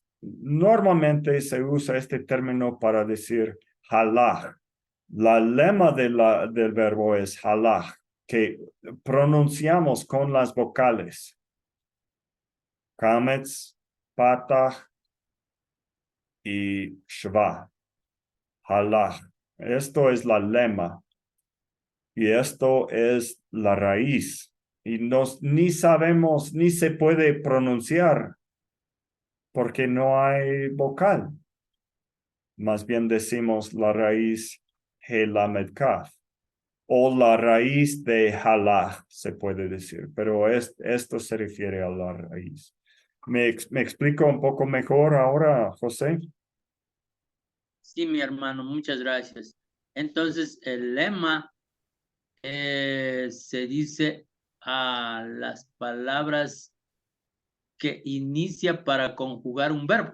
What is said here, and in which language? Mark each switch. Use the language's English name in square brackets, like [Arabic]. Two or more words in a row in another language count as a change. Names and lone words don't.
[Spanish] Normalmente se usa este término para decir halach. La lema del verbo es halach, que pronunciamos con las vocales. Kametz, patach y shva. [Hebrew] Halach. [Spanish] Esto es la lema. Y esto es la raíz. y ni sabemos, ni se puede pronunciar porque no hay vocal. Más bien decimos la raíz [Hebrew] הא למד כף [Spanish] o la raíz de halach, se puede decir, pero esto se refiere a la raíz. ¿Me explico un poco mejor ahora, José? Sí, mi hermano, muchas gracias. Entonces, el lema se dice a las palabras que inicia para conjugar un verbo.